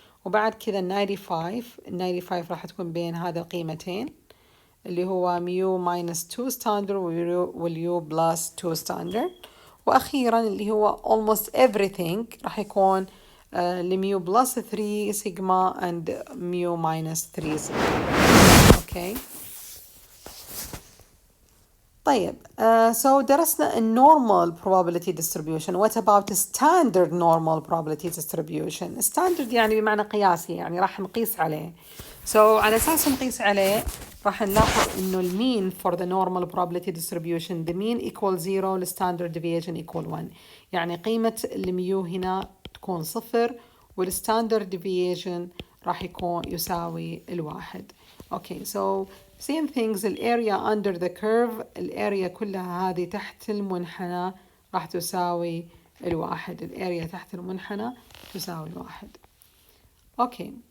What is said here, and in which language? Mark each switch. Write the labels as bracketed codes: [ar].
[ar] وبعد كذا 95 راح تكون بين هذه القيمتين اللي هو ميو [en] minus 2 standard [ar] واليو [en] plus 2 standard. [ar] وأخيرا اللي هو [en] almost everything [ar] راح يكون لميو [en] plus 3 sigma and [ar] ميو [en] minus 3 sigma. Okay. [ar] طيب so درسنا [en] normal probability distribution. What about standard normal probability distribution? [ar] Standard يعني بمعنى قياسي، يعني راح نقيس عليه. [en] So [ar] على أساس نقيس عليه راح نلاحظ إنه المين [en] for the normal probability distribution the mean equals 0 the standard deviation equal 1. [ar] يعني قيمة الميو هنا تكون 0 والستاندرد deviation راح يكون يساوي 1. [en] Okay, so same things [ar] الاريا under the curve الاريا كلها هذه تحت المنحنى راح تساوي 1. الاريا تحت المنحنى تساوي 1. Okay.